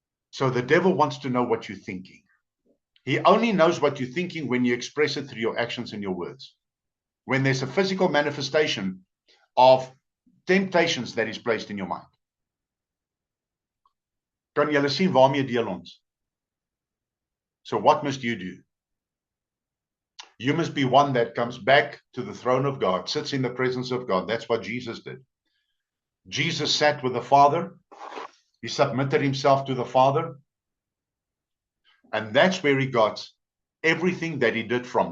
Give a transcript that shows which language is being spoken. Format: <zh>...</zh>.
<en>So the devil wants to know what you're thinking. He only knows what you're thinking when you express it through your actions and your words. When there's a physical manifestation of temptations that is placed in your mind.</en> <af>Kan julle sien waarmee deel ons?</af> <en>So what must you do? You must be one that comes back to the throne of God, sits in the presence of God. That's what Jesus did. Jesus sat with the Father. He submitted himself to the Father. And that's where he got everything that he did from.</en>